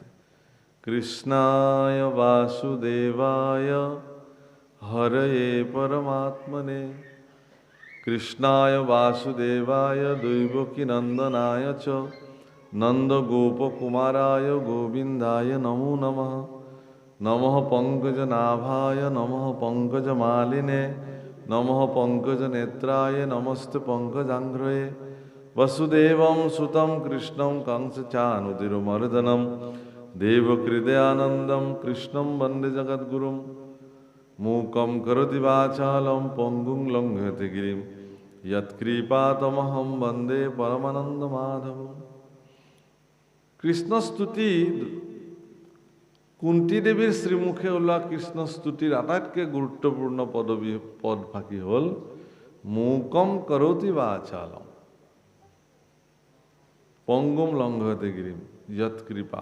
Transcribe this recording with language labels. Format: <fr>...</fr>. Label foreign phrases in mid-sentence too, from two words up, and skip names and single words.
<sa>কৃষ্ণায় বাসুদেৱায় হৰয়ে পৰমাত্মনে কৃষ্ণায় বাসুদেৱায় দৈবকী নন্দনায় চ নন্দ গোপকুমারায় গোবিন্দায় নমো নমঃ নমঃ পঙ্কজ নাভায় নমঃ পঙ্কজ মালিনে নমঃ পঙ্কজ নেত্রায় নমস্তে পঙ্কজাঙ্ঘ্রয়ে वसुदेवं सुतं कृष्णं कंसचानुतिरुमर्दनं देवकृदयानन्दं कृष्णं वन्दे जगद्गुरुं मूकं करोति वाचालं पङ्गुं लङ्घयति गिरिं यत्कृपातमहं वन्दे परमानन्दमाधवम्।</sa> <as>কৃষ্ণ স্তুতি কুন্তী দেৱীৰ শ্ৰীমুখে ওলোৱা কৃষ্ণ স্তুতিৰ আটাইতকৈ গুৰুত্বপূৰ্ণ পদভাগী হ'ল</as> <sa>মূকম কৰোতি বাচালম পংগুম লংঘয়তে গিৰিম যৎ কৃপা।</sa>